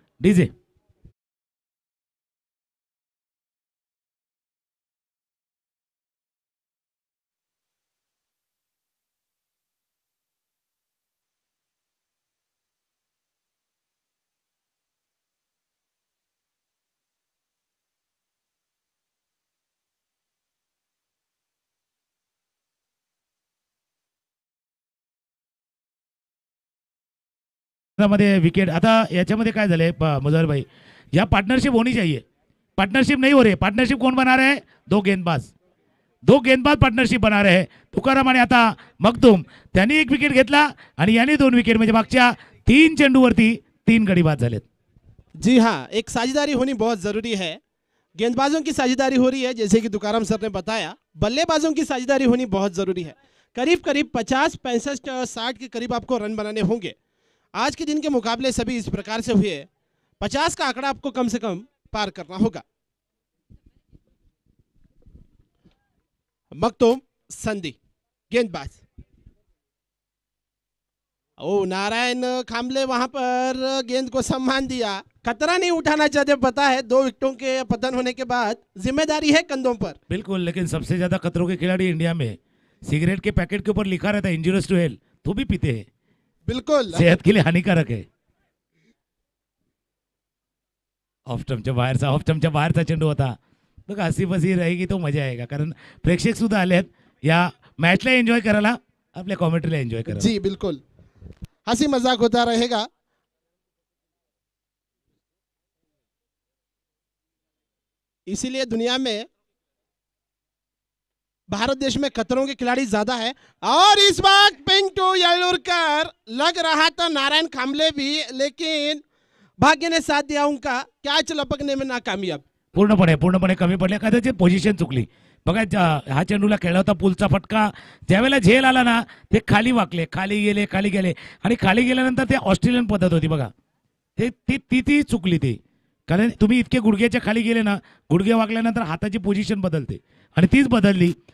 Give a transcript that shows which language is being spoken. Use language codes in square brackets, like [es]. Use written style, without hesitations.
[mr] DJ मध्ये wicket. आता याच्यामध्ये काय झालंय मुजर भाई, या पार्टनरशिप [hi] होनी चाहिए. पार्टनरशिप नहीं हो रही. पार्टनरशिप कौन बना रहे हैं? दो गेंदबाज पार्टनरशिप बना रहे हैं. [mr] तुकाराम आणि आता मखदूम, त्यांनी एक विकेट घेतला आणि याने 2 विकेट, म्हणजे मागच्या 3 चेंडूवरती 3 गडी बाद झालेत. [hi] जी हाँ, एक साझेदारी होनी बहुत ज़रूरी है. गेंदबाजों की साझेदारी हो रही है जैसे कि तुकाराम सर ने बताया, बल्लेबाजों की साझेदारी होनी बहुत ज़रूरी है. करीब करीब 50, 65, 60 के करीब आपको रन बनाने होंगे. आज के दिन के मुकाबले सभी इस प्रकार से हुए. 50 का आंकड़ा आपको कम से कम पार करना होगा. मखदूम, संधि, गेंदबाज. ओ नारायण खामले वहां पर गेंद को सम्मान दिया. खतरा नहीं उठाना चाहते, पता है 2 विकेटों के पतन होने के बाद जिम्मेदारी है कंधों पर. बिल्कुल, लेकिन सबसे ज्यादा खतरों के खिलाड़ी इंडिया में, सिगरेट के पैकेट के ऊपर लिखा रहता है इंजूरियस टू हेल्थ, तो भी पीते हैं. बिल्कुल सेहत के लिए हानिकारक है. [mr] ऑफ स्टंपच्या बाहेरचा चेंडू होता. बघा, [hi] हसी बसी रहेगी तो मजा आएगा, [mr] कारण प्रेक्षक सुद्धा आले आहेत या मॅचला एन्जॉय करायला, आपल्या कॉमेंट्रीला एन्जॉय करायला. [hi] जी बिल्कुल, हंसी मजाक होता रहेगा. इसीलिए दुनिया में, भारत देश में खतरों के खिलाड़ी ज्यादा है. और इस वक्त पिंटू येलुरकर, लग रहा था नारायण खामले भी, लेकिन भाग्य ने साथ दिया उनका. कॅच लपकने में नाकामयाब. [mr] पूर्णपणे कमी पडले, कदाचित पोझिशन चुकली. बघा, हा चेंडूला खेळला होता पुलचा फटका, ज्यावेळेला झेल आला ना ते खाली वाकले, खाली गेले आणि खाली गेल्यानंतर ते ऑस्ट्रेलियन पद्धत होती बघा, ती चुकली. ते कारण तुम्ही इतके गुडघ्याच्या खाली गेले ना, गुडघे वाकल्यानंतर हाताची पोझिशन बदलते आणि तीच बदलली.